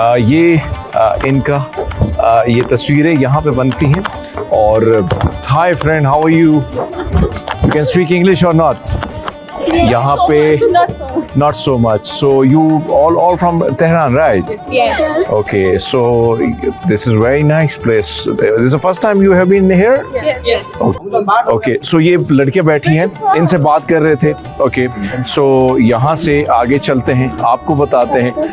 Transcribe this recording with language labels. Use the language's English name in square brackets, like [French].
[Hindi] ये इनका ये तस्वीरें यहाँ पे बनती हैं। और [English] hi friend, how are you? You can speak English or not? [Hindi] यहाँ पे [English] not so much. So you all from Tehran, right? Yes. Okay, so this is very nice place. This is the first time you have been here? Yes. [Hindi] Okay, so ये लड़कियां बैठी हैं, इनसे बात कर रहे थे। Okay, so यहाँ से आगे चलते हैं, आपको बताते हैं।